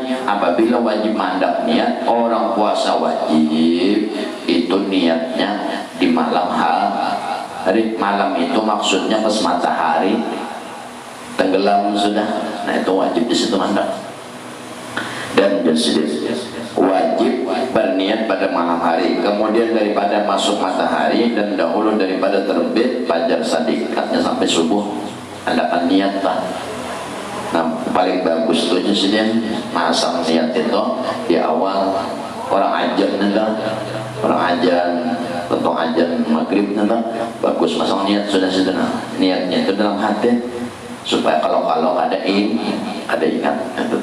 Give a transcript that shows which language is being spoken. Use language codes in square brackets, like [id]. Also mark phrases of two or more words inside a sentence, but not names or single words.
[bjn] Apabila wajib mandak niat orang puasa wajib itu niatnya di malam hari. Malam itu maksudnya pas matahari tenggelam sudah. Nah itu wajib di situ mandak. Dan wajib berniat pada malam hari, kemudian daripada masuk matahari dan dahulu daripada terbit fajar sadikatnya sampai subuh adakan niat lah. Nah paling bagus itu sini masang niat itu di awal orang ajan tentang ajan maghrib bagus masang niat sudah niatnya itu dalam hati supaya kalau ada ingat itu.